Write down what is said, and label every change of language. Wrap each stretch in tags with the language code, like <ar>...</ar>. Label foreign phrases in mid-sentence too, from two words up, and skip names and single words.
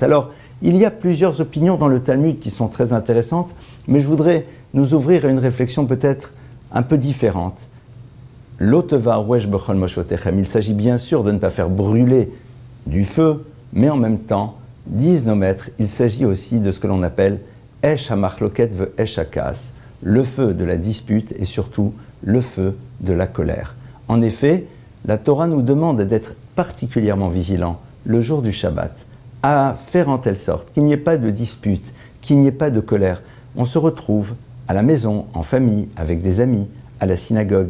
<fr>Alors, il y a plusieurs opinions dans le Talmud qui sont très intéressantes, mais je voudrais nous ouvrir à une réflexion peut-être un peu différente. Il s'agit bien sûr de ne pas faire brûler du feu, mais en même temps, disent nos maîtres, il s'agit aussi de ce que l'on appelle</fr> <he>אש המחלוקת ואש הכעס,</he> <fr>le feu de la dispute et surtout le feu de la colère. En effet, la Torah nous demande d'être particulièrement vigilants le jour du Shabbat, à faire en telle sorte qu'il n'y ait pas de dispute, qu'il n'y ait pas de colère. On se retrouve à la maison, en famille, avec des amis, à la synagogue.</fr>